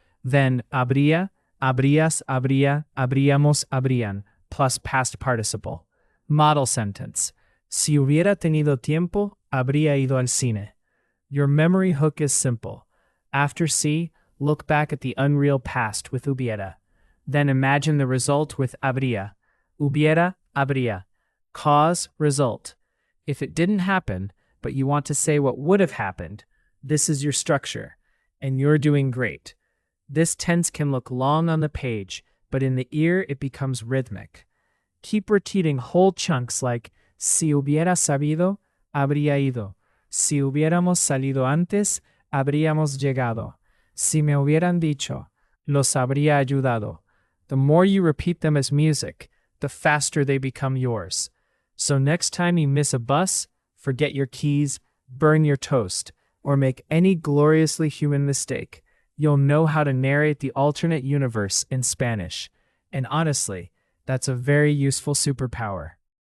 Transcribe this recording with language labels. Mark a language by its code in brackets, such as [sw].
[es] Then habría, habrías, habría, habríamos, habrían, plus past participle. [en] Model sentence. [es] Si hubiera tenido tiempo, habría ido al cine. [en] Your memory hook is simple. After si, look back at the unreal past with hubiera. Then imagine the result with habría. Hubiera, habría. Cause, result. If it didn't happen, but you want to say what would have happened, this is your structure, and you're doing great. This tense can look long on the page, but in the ear it becomes rhythmic. Keep repeating whole chunks like [es] si hubiera sabido, habría ido. Si hubiéramos salido antes, habríamos llegado. Si me hubieran dicho, los habría ayudado. [en] The more you repeat them as music, the faster they become yours. So next time you miss a bus, forget your keys, burn your toast, or make any gloriously human mistake, you'll know how to narrate the alternate universe in Spanish. And honestly, that's a very useful superpower.